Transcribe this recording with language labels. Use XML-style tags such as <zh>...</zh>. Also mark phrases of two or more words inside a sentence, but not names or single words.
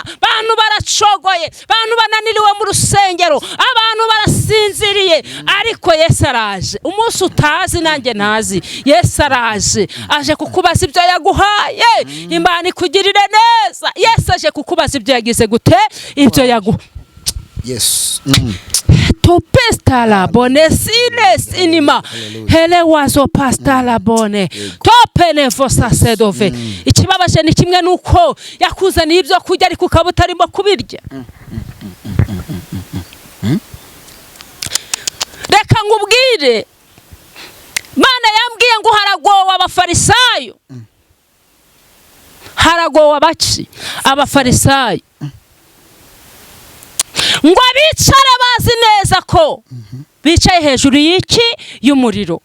<rw>Abantu baracogoye, abantu bananiriwe mu rusengero, abantu barasinziriye, ariko Yesu araje. Umunsi utazi nanjye ntazi, Yesu araje, aje kukubaza ibyo yaguhaye. Imana ikugirire neza. Yesu aje kukubaza ibyo yagize gute, ibyo yaguhaye. Yes. To pastala bone sines inima hele wazo pastala bone to pene fosa sedove. Ikibabaje ni kimwe nuko yakuzaniye ibyo kurya ariko ukaba utarimo kubirya. Reka ngubwire, Mana yambwiye ngo haragowe abafarisayo, haragowe abaci abafarisayo, ngo bicare bazi neza ko bicaye hejuru y'iki y'umuriro.</rw>